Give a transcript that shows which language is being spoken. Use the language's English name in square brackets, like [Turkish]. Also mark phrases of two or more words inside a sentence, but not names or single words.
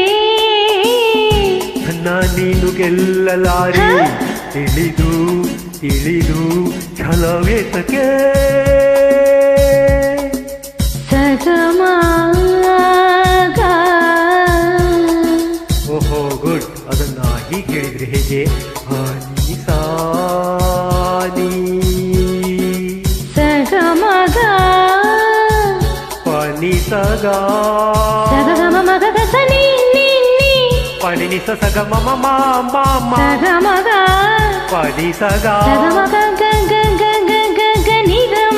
[Kannada] ನನ್ನ ನೀನು ಗೆಲ್ಲಲಾರೆ, ತಿಳಿದು ತಿಳಿದು ಛಲವೇತಕ್ಕೆ ಸಗಮ. ಓಹೋ ಗುಡ್. ಅದನ್ನ ಹೀಗೆ ಹೇಳಿದ್ರೆ ಹೇಗೆ? ಹಾನಿ ಸಾನಿ ಸಗಮಗ ಪನಿ ಸಗ ಸಗಮ ಮಗಗ ಸನಿ ಪನಿ ನಿಸ ಸಗ ಮಮ ಮಾಮ ಸಗಮಗ ಪನಿ ಸಗ ಸಗಮಗ ಗ ಗ ಗ ಗ ಗ ನಿಗಮ